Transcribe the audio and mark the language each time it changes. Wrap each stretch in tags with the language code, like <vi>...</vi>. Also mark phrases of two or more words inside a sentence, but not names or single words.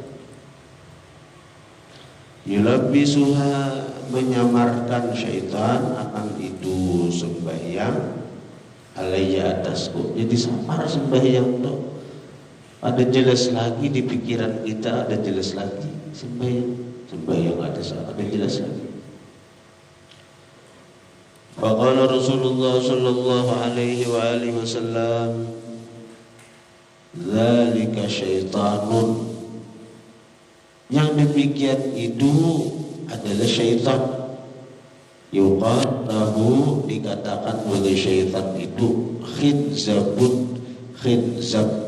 <bjn>Yulabbisuha, menyamarkan syaitan akan itu sembahyang, alayya, atasku. Jadi samar sembahyang tuh ada jelas lagi di pikiran kita, ada jelas lagi sembahyang ada jelas lagi.</bjn> <ar>فقال رسول الله صلى الله عليه وآله وسلم, ذلك شيطان,</ar> <bjn>yang demikian itu adalah syaitan. Yuqatahu, dikatakan oleh syaitan itu khinzabun, khinzab.</bjn>